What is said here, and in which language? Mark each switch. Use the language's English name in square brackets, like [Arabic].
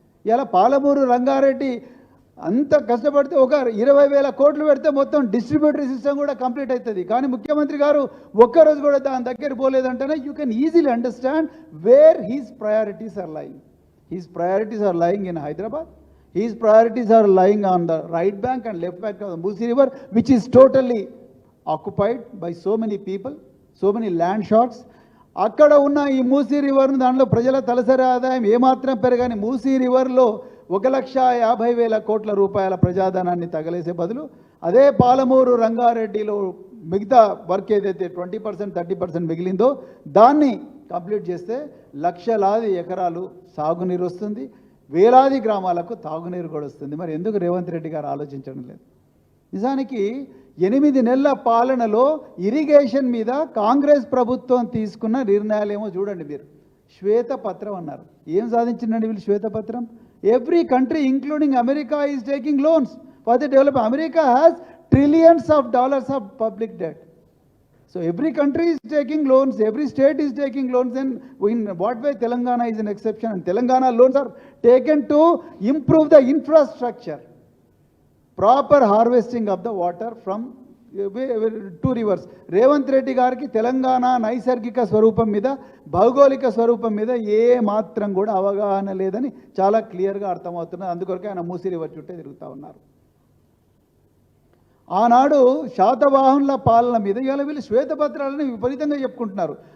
[Telugu] ఇలా పాలమూరు రంగారెడ్డి అంత కష్టపడితే ఒక 20,000 కోట్లు పెడితే మొత్తం డిస్ట్రిబ్యూటరీ సిస్టమ్ కూడా కంప్లీట్ అవుతుంది. కానీ ముఖ్యమంత్రి గారు ఒక్కరోజు కూడా దాని దగ్గర పోలేదంటేనే [English] You can easily understand where his priorities are lying. His priorities are lying in Hyderabad. His priorities are lying on the right bank and left bank of the Musi River, which is totally occupied by so many people, so many land shots. [Telugu] అక్కడ ఉన్న ఈ మూసీ రివర్ను దాంట్లో ప్రజల తలసరి ఆదాయం ఏమాత్రం పెరగని మూసీ రివర్లో 1,50,000 కోట్ల రూపాయల ప్రజాధనాన్ని తగలేసే బదులు అదే పాలమూరు రంగారెడ్డిలో మిగతా వర్క్ ఏదైతే 20% 30% మిగిలిందో దాన్ని కంప్లీట్ చేస్తే లక్షలాది ఎకరాలు సాగునీరు వస్తుంది, వేలాది గ్రామాలకు తాగునీరు కూడా వస్తుంది. మరి ఎందుకు రేవంత్ రెడ్డి గారు ఆలోచించడం లేదు? నిజానికి 8 నెలల పాలనలో ఇరిగేషన్ మీద కాంగ్రెస్ ప్రభుత్వం తీసుకున్న నిర్ణయాలేమో చూడండి మీరు. శ్వేతపత్రం అన్నారు. ఏం సాధించిందండి వీళ్ళు శ్వేతపత్రం? [English] Every country including America is taking loans for the development. America has trillions of dollars of public debt. So every country is taking loans, every state is taking loans, and in what way Telangana is an exception? And Telangana loans are taken to improve the infrastructure, proper harvesting of the water from 2 rivers. [Telugu] Revanth Reddy గారికి తెలంగాణ నైసర్గిక స్వరూపం మీద, భౌగోళిక స్వరూపం మీద ఏ మాత్రం కూడా అవగాహన లేదని చాలా క్లియర్గా అర్థమవుతున్నది. అందుకొరకే ఆయన మూసీ రివర్ చుట్టే తిరుగుతూ ఉన్నారు. ఆనాడు శాతవాహనుల పాలన మీద ఇవాళ వీళ్ళు శ్వేతపత్రాలని విపరీతంగా చెప్పుకుంటున్నారు.